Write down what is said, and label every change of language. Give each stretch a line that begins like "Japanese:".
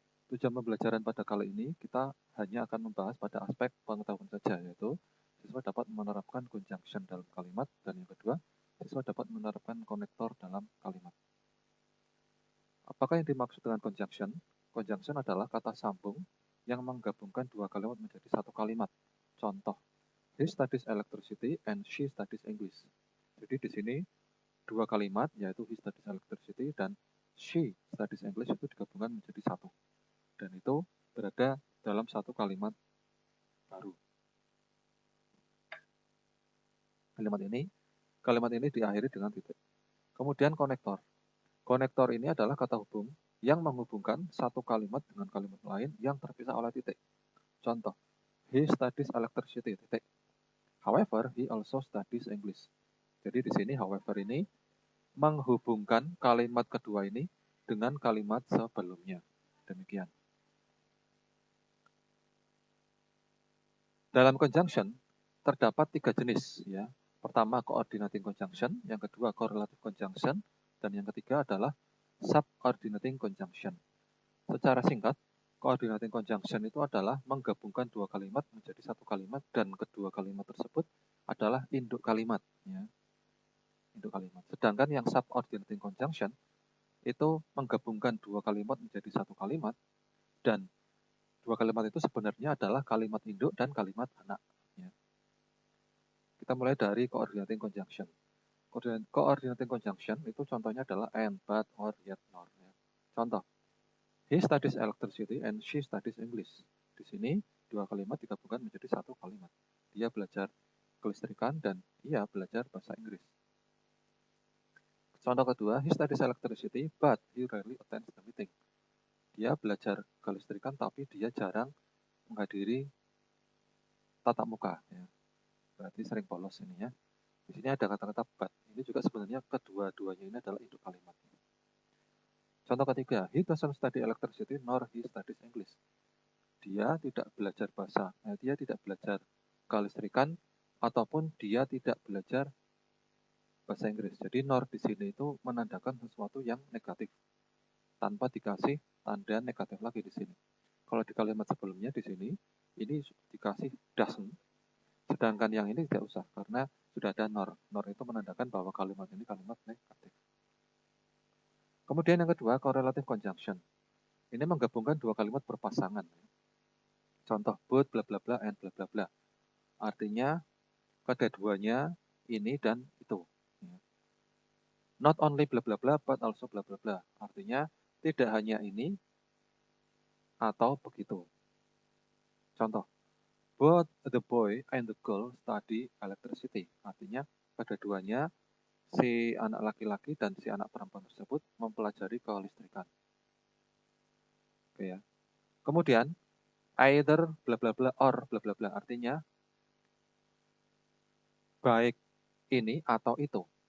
Indonesian: Tujuan pembelajaran pada kali ini, kita hanya akan membahas pada aspek pengetahuan saja, yaitu siswa dapat menerapkan conjunction dalam kalimat, dan yang kedua, siswa dapat menerapkan konektor dalam kalimat. Apakah yang dimaksud dengan conjunction? Conjunction adalah kata sambung yang menggabungkan dua kalimat menjadi satu kalimat.
English: Contoh, he studies electricity and she studies English.
Indonesian: Jadi di sini dua kalimat, yaitu
English: he studies electricity
Indonesian: dan
English: she studies English,
Indonesian: itu digabungkan menjadi satu. Dan itu berada dalam satu kalimat baru. Kalimat ini diakhiri dengan titik. Kemudian konektor. Konektor ini adalah kata hubung yang menghubungkan satu kalimat dengan kalimat lain yang terpisah oleh titik.
English: Contoh, he studies electricity, titik. However, he also studies English.
Indonesian: Jadi di sini however ini menghubungkan kalimat kedua ini dengan kalimat sebelumnya. Demikian. Dalam conjunction terdapat tiga jenis, ya. Pertama coordinating conjunction, yang kedua correlative conjunction, dan yang ketiga adalah subordinating conjunction. Secara singkat, coordinating conjunction itu adalah menggabungkan dua kalimat menjadi satu kalimat, dan kedua kalimat tersebut adalah induk kalimat, ya. Induk kalimat. Sedangkan yang subordinating conjunction itu menggabungkan dua kalimat menjadi satu kalimat, dan dua kalimat itu sebenarnya adalah kalimat induk dan kalimat anak. Ya. Kita mulai dari coordinating conjunction. Coordinating conjunction itu contohnya adalah and, but, or, yet, nor. Ya.
English: Contoh, he studies electricity and she studies English.
Indonesian: Di sini dua kalimat digabungkan menjadi satu kalimat. Dia belajar kelistrikan dan ia belajar bahasa Inggris. Contoh kedua,
English: he studies electricity but he rarely attends the meeting.
Indonesian: Dia belajar kelistrikan tapi dia jarang menghadiri tatap muka. Ya. Berarti sering bolos ini, ya. Di sini ada kata-kata but. Ini juga sebenarnya kedua-duanya ini adalah induk kalimat. Contoh ketiga,
English: he doesn't study electricity nor he studies English.
Indonesian: Dia tidak belajar bahasa, dia tidak belajar kelistrikan ataupun dia tidak belajar bahasa Inggris. Jadi nor di sini itu menandakan sesuatu yang negatif tanpa dikasih tanda negatif lagi di sini. Kalau di kalimat sebelumnya di sini ini dikasih doesn't, sedangkan yang ini tidak usah karena sudah ada nor. Nor itu menandakan bahwa kalimat ini kalimat negatif. Kemudian yang kedua, correlative conjunction. Ini menggabungkan dua kalimat berpasangan. Contoh, both bla bla bla and bla bla bla. Artinya kedua-duanya ini dan itu. Not only bla bla bla but also bla bla bla. Artinya tidak hanya ini atau begitu.
English: Contoh, both the boy and the girl study electricity.
Indonesian: Artinya kedua-duanya si anak laki-laki dan si anak perempuan tersebut mempelajari kelistrikan. Oke ya. Kemudian either bla bla bla or bla bla bla, artinya baik ini atau itu.